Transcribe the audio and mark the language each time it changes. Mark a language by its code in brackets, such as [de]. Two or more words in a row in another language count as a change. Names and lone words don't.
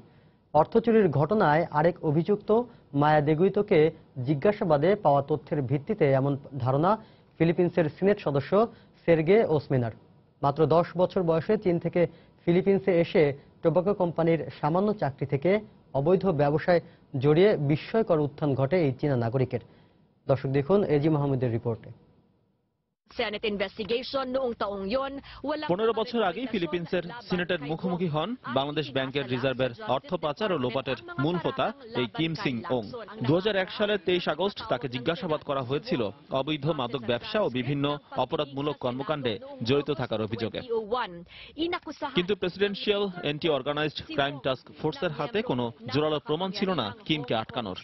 [bn] অর্থ চুরির ঘটনায় আরেক অভিযুক্ত মায়া দেগুইতোকে জিজ্ঞাসাবাদে পাওয়া তথ্যের ভিত্তিতে এমন ধারণা ফিলিপিন্সের সিনেট সদস্য সের্গে ওসমেনার। মাত্র 10 বছর বয়সে চীন থেকে ফিলিপিন্সে এসে [en] tobacco company [bn] সামান্য চাকরি থেকে অবৈধ ব্যবসায় জড়িয়ে বিস্ময়কর উত্থান ঘটে এই চীনা নাগরিকের। দর্শক দেখুন এজি মাহমুদের রিপোর্টে। [tl] Senate investigation noong taong yon, walang [bn] 15 বছর আগেই ফিলিপিন্সের সিনেটের মুখোমুখি হন বাংলাদেশ ব্যাংকের রিজার্ভের অর্থ পাচার ও লোপাটের মূল হোতা এই কিম সিং ওং। 2001 সালের 23 আগস্ট তাকে জিজ্ঞাসাবাদ করা হয়েছিল অবৈধ মাদক ব্যবসা ও বিভিন্ন অপরাধমূলক কর্মকাণ্ডে জড়িত থাকার অভিযোগে। কিন্তু প্রেসিডেন্সিয়াল এন্টি অর্গানাইজড ক্রাইম টাস্ক ফোর্সের হাতে কোনো জোরালো প্রমাণ ছিল না কিমকে আটকানোর।